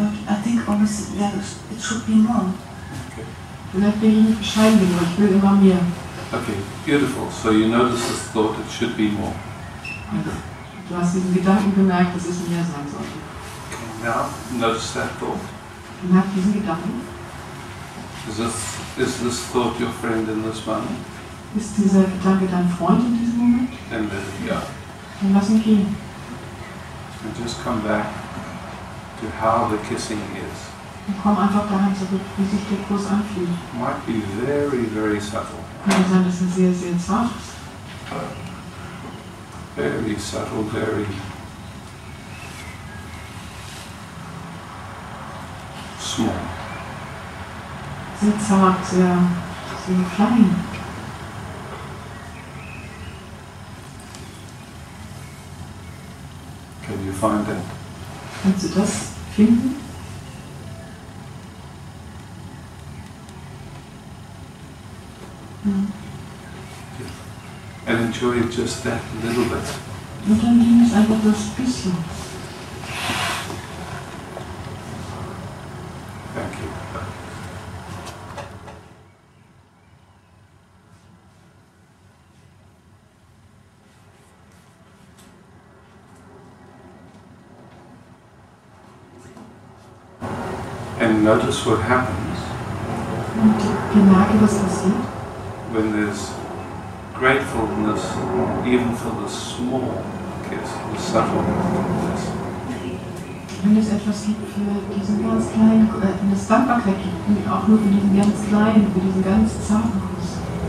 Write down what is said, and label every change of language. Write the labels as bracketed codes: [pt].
[en] I think always it should be more. Okay. [de] Vielleicht bin ich nicht bescheiden genug, ich will immer mehr. [en] Okay, beautiful. So you notice this thought, it should be more. [de] Du hast diesen Gedanken bemerkt, dass es mehr sein sollte. [en] Okay, now notice that thought. [de] Bemerk diesen Gedanken. [en] Is this thought your friend in this moment? [de] Ist dieser Gedanke dein Freund in diesem Moment? [en] Then let it go. [de] Dann lass ihn gehen. [en] And just come back to how the kissing is. [de] Und komm einfach dahin zurück, wie sich der Kuss anfühlt. [en] Might be very, very subtle. [de] Könnte sein, dass er sehr, sehr zart ist. [en] Very subtle, very small. [de] Sehr zart, sehr klein. [en] Can you find that? [de] Kannst du das finden? [en] And enjoy just that little bit. [de] Und dann genieß einfach das bisschen. [en] Thank you. And notice what happens [de] Und bemerke, was passiert, [en] when there's gratefulness even for the small kiss, the subtle kiss. [de] wenn es etwas gibt für diesen ganz kleinen, wenn es Dankbarkeit gibt, auch nur für diesen ganz kleinen, für diesen ganz zarten Kuss.